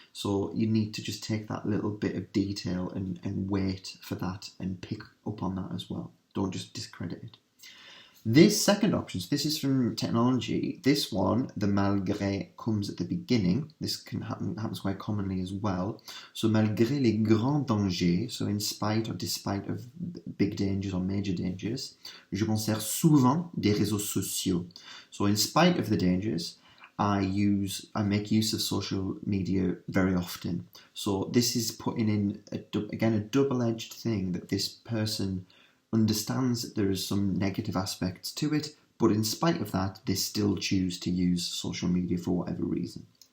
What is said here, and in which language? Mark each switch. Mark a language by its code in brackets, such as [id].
[en] So you need to just take that little bit of detail and wait for that and pick up on that as well. Don't just discredit it. This second option, so this is from technology. This one, the malgré, comes at the beginning. This happens quite commonly as well. So [fr] malgré les grands dangers, [en] so in spite or despite of big dangers or major dangers, [fr] je m'en sers souvent des réseaux sociaux. [en] So in spite of the dangers, I make use of social media very often. So this is putting in, again, a double-edged thing, that this person understands that there is some negative aspects to it, but in spite of that, they still choose to use social media for whatever reason.